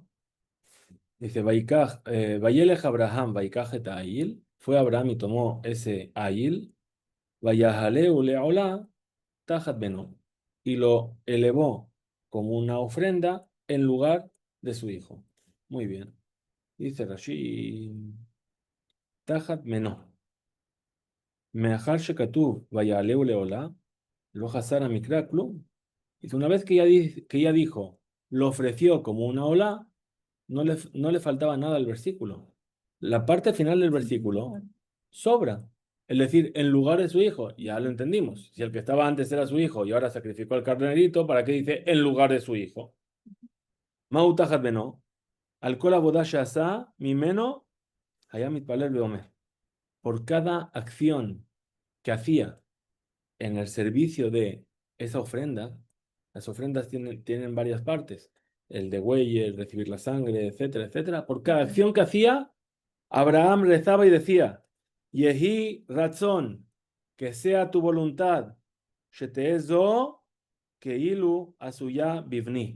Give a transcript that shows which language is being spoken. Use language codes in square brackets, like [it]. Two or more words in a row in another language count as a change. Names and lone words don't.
[es] Dice, [he] וילך אברהם ויקח את איל, [es] fue Abraham y tomó ese Ail, [he] ויעלהו לעולה תחת בנו, [es] y lo elevó como una ofrenda en lugar de su hijo. Muy bien. Dice Rashi, [he] תחת בנו. מאחר שכתוב ויעלהו לעולה לא חסר מקרא כלום. [es] Dice, una vez que ya dijo, lo ofreció como una ola, no le faltaba nada al versículo. La parte final del versículo sobra. Es decir, en lugar de su hijo, ya lo entendimos. Si el que estaba antes era su hijo y ahora sacrificó al carnerito, ¿para qué dice en lugar de su hijo? [he] מהו תחת בנו על כל עבודה שעשה ממנו היה מתפלל ואומר. [es] Por cada acción que hacía en el servicio de esa ofrenda, las ofrendas tienen varias partes, el de güey, el recibir la sangre, etcétera, etcétera. Por cada acción que hacía, Abraham rezaba y decía, [he] יהי רצון, [es] que sea tu voluntad, [he] שתהא זו כאילו עשויה בבני.